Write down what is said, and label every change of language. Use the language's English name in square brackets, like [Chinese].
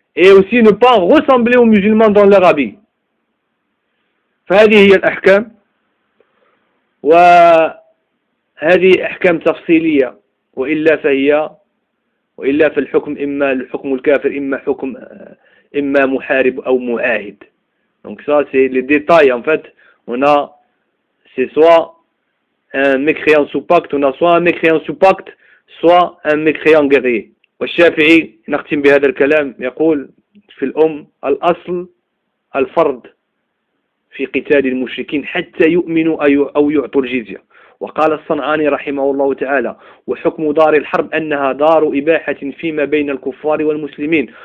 [French] Et aussi ne pas ressembler aux musulmans dans leur habit. [Arabic] فهذه هي الأحكام وهذه أحكام تفصيلية وإلا فهي وإلا فالحكم إما الحكم الكافر إما حكم إما محارب أو معاهد. [French] Donc ça c'est les détails en fait. On a c'est soit un mécréant sous pacte, on a soit un mécréant sous pacte, soit un mécréant guerrier. [Arabic] والشافعي نختم بهذا الكلام يقول في الأم الأصل الفرد في قتال المشركين حتى يؤمنوا أو يعطوا الجزية. وقال الصنعاني رحمه الله تعالى وحكم دار الحرب أنها دار إباحة فيما بين الكفار والمسلمين.